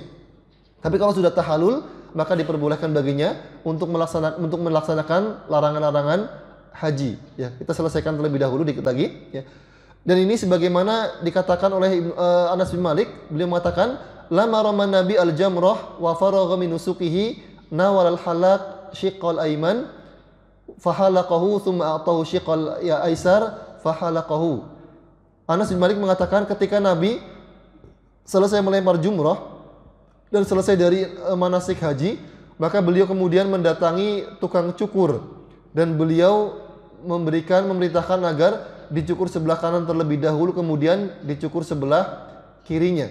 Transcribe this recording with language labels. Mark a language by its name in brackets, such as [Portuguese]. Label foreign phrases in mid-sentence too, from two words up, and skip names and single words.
[Indonesian] Tapi kalau sudah tahalul, maka diperbolehkan baginya untuk melaksanakan larangan-larangan haji. Ya, kita selesaikan terlebih dahulu dikit lagi. Ya. Dan ini sebagaimana dikatakan oleh Anas bin Malik, beliau mengatakan, [Arabic] لما رمى النبي الجمرة وفرغ من نسكه ناول الحلاق شق الأيمن فحلقه ثم أعطاه شق الأيسر فحلقه. [Indonesian] Anas bin Malik mengatakan ketika Nabi selesai melempar jumrah dan selesai dari manasik haji, maka beliau kemudian mendatangi tukang cukur dan beliau memerintahkan agar dicukur sebelah kanan terlebih dahulu, kemudian dicukur sebelah kirinya.